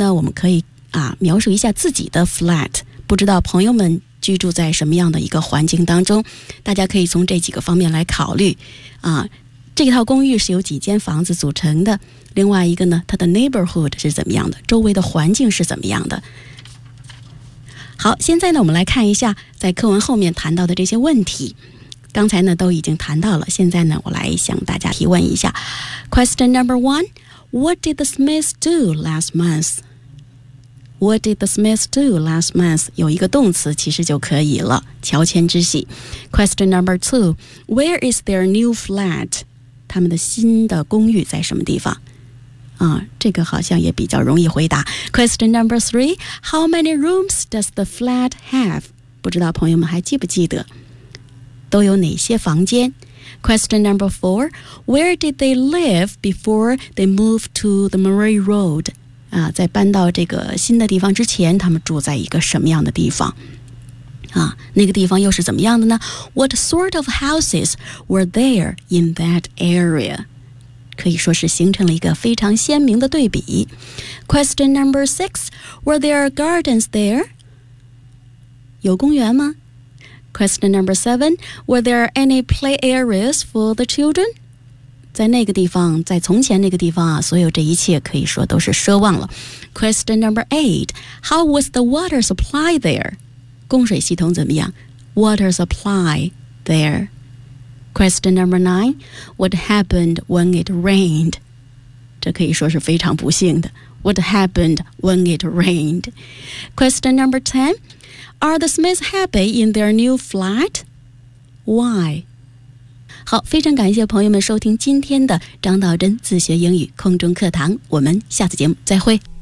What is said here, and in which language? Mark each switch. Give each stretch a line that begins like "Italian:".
Chinese: 从这篇文章的篇章结构呢，我们可以描述一下自己的 flat， 不知道朋友们居住在什么样的一个环境当中，大家可以从这几个方面来考虑。这套公寓是由几间房子组成的，另外一个呢它的 neighborhood 是怎么样的，周围的环境是怎么样的。好，现在呢我们来看一下在课文后面谈到的这些问题，刚才呢都已经谈到了，现在呢我来向大家提问一下。
English: Question number one， What did the Smiths do last month? What did the Smiths do last month?
Chinese: 有一个动词其实就可以了，乔迁之喜。
English: Question number two， Where is their new flat?
Chinese: 他们的新的公寓在什么地方？这个好像也比较容易回答。
English: Question number three， How many rooms does the flat have?
Chinese: 不知道朋友们还记不记得都有哪些房间。
English: Question number four， Where did they live before they moved to the Murray Road？
Chinese: 在搬到这个新的地方之前，他们住在一个什么样的地方？那个地方又是怎么样的呢？
English: What sort of houses were there in that area？
Chinese: 可以说是形成了一个非常鲜明的对比。
English: Question number six， Were there gardens there？
Chinese: 有公园吗？
English: Question number seven， Were there any play areas for the children？
Chinese: 在那个地方，在从前那个地方，所有这一切可以说都是奢望了。
English: Question number eight， How was the water supply there？
Chinese: 供水系统怎么样？
English: Water supply there。 Question number nine， What happened when it rained？
Chinese: 这可以说是非常不幸的。
English: What happened when it rained？ Question number ten， Are the Smiths happy in their new flat？ Why？
Chinese: 好，非常感谢朋友们收听今天的张道真自学英语空中课堂，我们下次节目再会。